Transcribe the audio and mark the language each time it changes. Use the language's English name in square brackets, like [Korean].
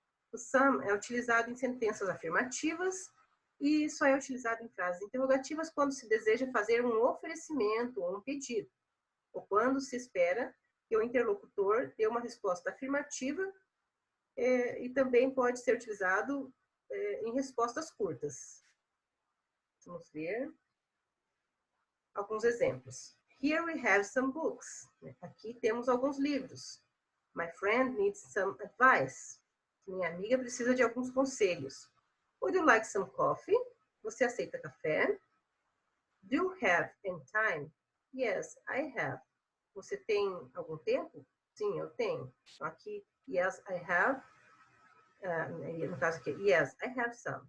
[Portuguese] O some é utilizado em sentenças afirmativas e só é utilizado em frases interrogativas quando se deseja fazer um oferecimento ou um pedido, ou quando se espera que o interlocutor dê uma resposta afirmativa, e também pode ser utilizado em respostas curtas. Vamos ver. alguns exemplos. [English] Here we have some books. [Portuguese] Aqui temos alguns livros. [English] My friend needs some advice. [Portuguese] Minha amiga precisa de alguns conselhos. [English] Would you like some coffee? [Portuguese] Você aceita café? [English] Do you have any time? Yes, I have. [Portuguese] Você tem algum tempo? Sim, eu tenho. Aqui, [English] yes, I have. [Portuguese] No caso aqui, [English] yes, I have some.